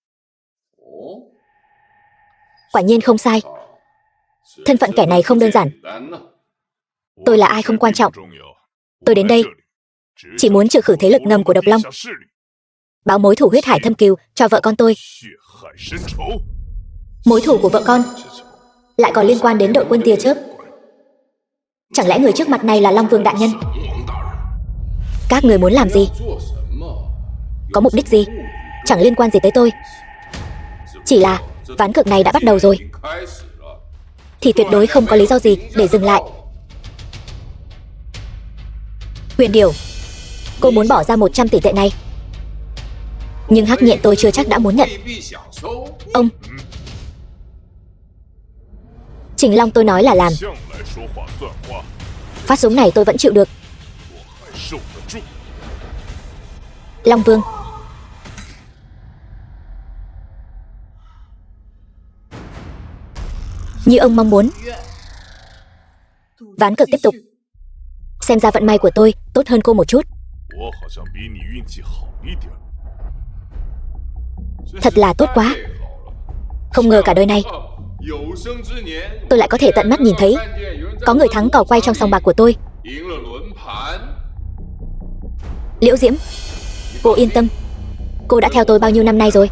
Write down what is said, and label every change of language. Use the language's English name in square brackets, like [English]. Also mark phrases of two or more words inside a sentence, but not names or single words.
[Vietnamese] Quả nhiên không sai. Thân phận kẻ này không đơn giản. Tôi là ai không quan trọng. Tôi đến đây chỉ muốn trừ khử thế lực ngầm của Độc Long. báo mối thù huyết hải thâm cừu cho vợ con tôi. [Chinese] 血海深仇， [Vietnamese] Mối thù của vợ con lại còn liên quan đến đội quân tia chớp. Chẳng lẽ người trước mặt này là Long Vương đại nhân? Các người muốn làm gì? Có mục đích gì? Chẳng liên quan gì tới tôi. Chỉ là ván cược này đã bắt đầu rồi, thì tuyệt đối không có lý do gì để dừng lại. Huyền Điểu, cô muốn bỏ ra 100 tỷ tệ này, nhưng Hắc Nhện tôi chưa chắc đã muốn nhận. Ông Trình Long tôi nói là làm. [Chinese] 向来说话算话， [Vietnamese] Phát súng này tôi vẫn chịu được. [Chinese] 还受得住。 [Vietnamese] Long Vương, như ông mong muốn, ván cược tiếp tục. Xem ra vận may của tôi tốt hơn cô một chút. [Chinese] 我好像比你运气好一点。 [Vietnamese] Thật là tốt quá. Không ngờ cả đời này tôi lại có thể tận mắt nhìn thấy có người thắng cò quay trong sòng bạc của tôi. Liễu Diễm, cô yên tâm, cô đã theo tôi bao nhiêu năm nay rồi.